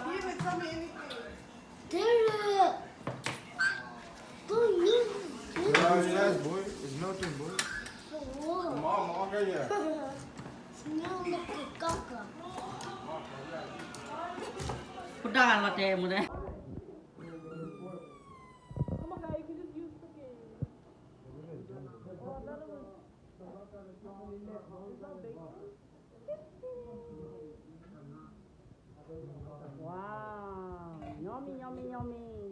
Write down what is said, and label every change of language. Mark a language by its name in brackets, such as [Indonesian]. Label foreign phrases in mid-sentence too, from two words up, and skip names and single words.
[English] Dylan. Don't use Yes, boy. It's melting, boy. Mom, okay, yeah. Smell like a caca. Put down what they [Vietnamese] muốn đấy. [English] Wow, yummy.